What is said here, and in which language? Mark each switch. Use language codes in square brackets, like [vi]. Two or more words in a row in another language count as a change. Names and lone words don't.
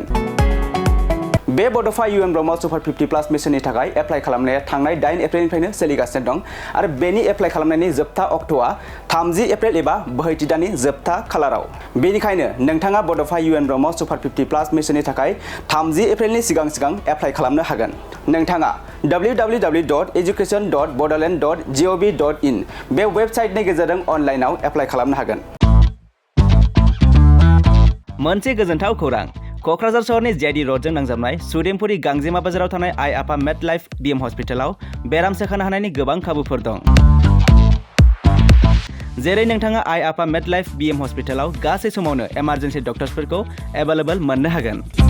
[brx] बे बड'फा UN ब्रह्म सुपार 50+ मिशननि थाखाय एप्लाइ खालामनाया थांनाय 8 एप्रिलनिफ्रायनो सोलिगासिनो दं आरो बेनि एप्लाइ खालामनायनि जोबथा अक्ट'आ 30 एप्रिल एबा बोहैथि दाननि जोबथा खालाराव। बेनिखायनो नोंथाङा बड'फा UN ब्रह्म सुपार 50+ मिशननि थाखाय 30 एप्रिलनि सिगां एप्लाइ खालामनो हागोन। नोंथाङा www.education.bodoland.gov.in बे वेबसाइटनि गेजेरजों अनलाइनाव एप्लाइ खालामनो हागोन। मोनसे गोजोनथाव खौरां। क'क्राझार सहरनि JD र'डजों नांजाबनाय सुदेमपुरि गांजेमा बाजाराव थानाय आइ आफा मेड लाइफ BM हस्पिटालाव बेराम सोखानो हानायनि गोबां खाबुफोर दं। जेरै नोंथाङा आइ आफा मेड लाइफ BM हस्पिटालाव गासै समावनो [en] emergency doctors-phorkhou [brx] एभेलेबल मोननो हागोन।